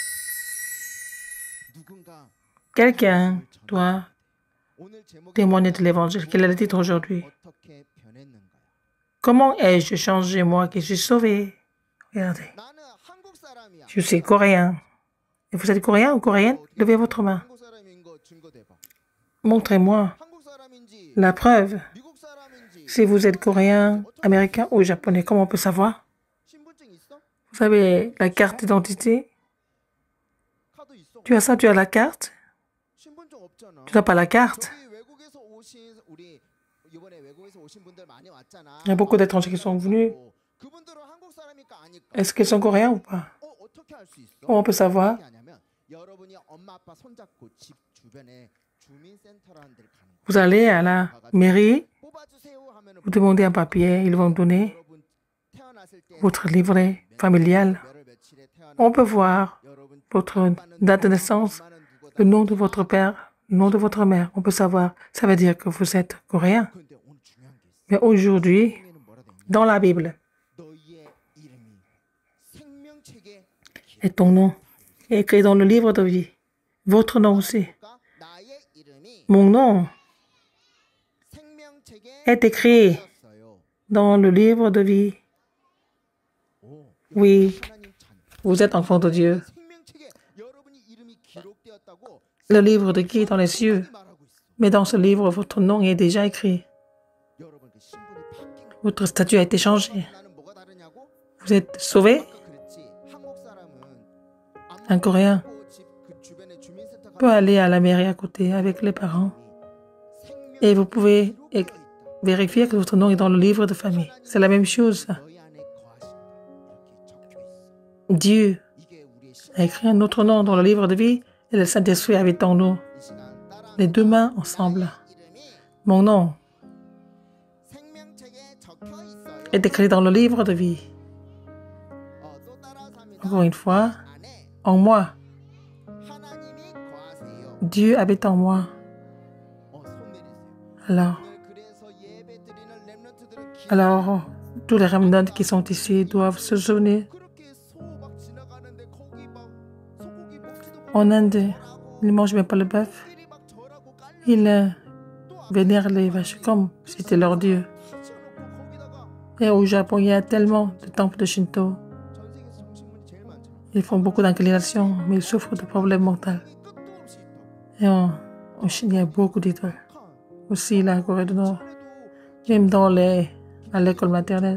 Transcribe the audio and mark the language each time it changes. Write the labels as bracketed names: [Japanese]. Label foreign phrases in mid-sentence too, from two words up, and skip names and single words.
[French] Quelqu'un doit témoigner de l'évangile. Quel est le titre aujourd'hui? Comment ai-je changé, moi qui suis sauvé? Regardez. Je suis coréen. Et vous êtes coréen ou coréenne? Levez votre main. [Korean] 한국 사람인 거 증거 대봐. [French] Montrez-moi [Korean] 한국 사람인지 [French] la preuve. [Korean] 미국 사람인지 [French] Si vous êtes coréen, américain ou japonais, comment on peut savoir? [Korean] 신분증 있어? [French] Vous avez la carte d'identité? [Korean] 카드 있어? [French] Tu as ça, tu as la carte? [Korean] 신분증 없잖아. [French] Tu n'as pas la carte? [Korean] 저기 외국에서 오신 우리 이번에 외국에서 오신 분들 많이 왔잖아. [French] Il y a beaucoup d'étrangers qui sont venus. [Korean] 그분들은 한국 사람일까 아닐까? [French] Est-ce qu'ils sont coréens ou pas? [Korean] 어떻게 알 수 있어? [French] Comment on peut savoir? [Korean] 어떻게 하냐면 여러분이 엄마 아빠 손잡고 집 주변에 주민센터라는 데를 가는 거야. [French] Vous allez à la mairie, [Korean] 뽑아주세요 하면은 [French] vous demandez un papier, ils vont donner [Korean] 여러분 태어났을 때 [French] votre livret familial. [Korean] 몇월 며칠에 태어나 [French] On peut voir [Korean] 여러분 [French] votre date de naissance, le nom de votre père, le nom de votre mère. On peut savoir. Ça veut dire que vous êtes coréen. [Korean] 근데 오늘 중요한 게 있어. [French] Mais aujourd'hui, [Korean] 성경에는 뭐라 돼 있냐? [French] dans la Bible, [Korean] 너희의 이름이 생명책에 [French] et ton nom est écrit dans le livre de vie. Votre nom aussi. [Korean] 기록될까? 나의 이름이 [French] Mon nom [Korean] 생명책에 [French] est écrit [Korean] 쓰였어요. [French] dans le livre de vie. [Korean] 오, [French] Oui, [Korean] 하나님 자녀. [French] vous êtes enfant de Dieu. [Korean] 생명책에 여러분이 이름이 기록되었다고 [French] Le livre de qui est dans les cieux. [Korean] 말하고 있어. [French] Mais dans ce livre, votre nom est déjà écrit. [Korean] 여러분 그 신분이 바뀐 거. [French] Votre statut a été changé. [Korean] 나는 뭐가 다르냐고? [French] Vous êtes sauvé. [Korean] 아까 그랬지. 한국 사람은 [French] Un Coréen [Korean] 그 주변에 주민센터 [French] peut aller à la mairie à côté avec les parents et vous pouvez vérifier que votre nom est dans le livre de famille. C'est la même chose. [Korean] 너희 안에 거하신다. 이렇게 적혀 있어. [French] Dieu [Korean] 이게 우리의 [French] a écrit un autre nom dans le livre de vie et le Saint-Esprit habite en nous. [Korean] 이 시간 따라 [French] Les deux mains ensemble. [Korean] 이름이 [French] Mon nom [Korean] 생명책에 적혀 있어요. [French] est écrit dans le livre de vie. [Korean] 또 따라서 [French] Encore une fois, [Korean] 안에 [French] en moi. [Korean] 하나님이 거하세요. [French] Dieu habite en moi. [Korean] 손 내리세요. [French] Alors, [Korean] 오늘 그래서 예배 드리는 렘넌트들은 [French] alors, tous les remnants qui sont ici doivent se souvenir. [Korean] 그렇게 소 막 지나가는데 거기 막 소고기 먹지도 [French] En Inde, ils ne mangent même pas le bœuf. [Korean] 못하고 막 절하고 깔려 [French] Ils vénèrent les vaches comme si c'était leur Dieu. [Korean] 지어놓고 거기다가 [French] Et au Japon, il y a tellement de temples de Shinto. [Korean] 전 세계에서 정신문이 제일 많잖아. [French] Ils font beaucoup d'inclinations, mais ils souffrent de problèmes mentaux. [Korean] 끝도 없이 있다. [French] Et en Chine, il y a beaucoup d'idoles. Aussi, la Corée du Nord, [Korean] 그래도 [French] même à l'école maternelle,